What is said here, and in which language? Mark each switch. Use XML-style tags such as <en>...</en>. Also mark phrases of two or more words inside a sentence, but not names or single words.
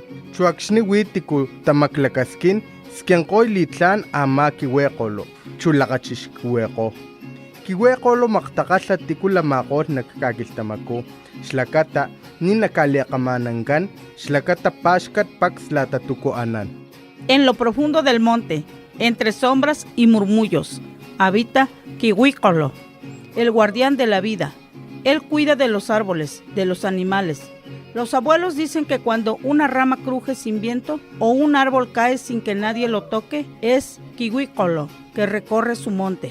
<top>Chuakshni witiku tamaklakaskin skiankoy litlan ama kiweqolo, chulakachishkuweqo. Kiweqolo maktakasla tikulamakol nakakakiltamaku, shlakata ninakaliakamanankan, shlakata pashkat pakslata tukuanan.</top> <es>En lo profundo del monte, entre sombras y murmullos, habita Kiwícolo, el guardián de la vida. Él cuida de los árboles, de los animales. Los abuelos dicen que cuando una rama cruje sin viento o un árbol cae sin que nadie lo toque, es Kiwícolo, que recorre su monte.</es>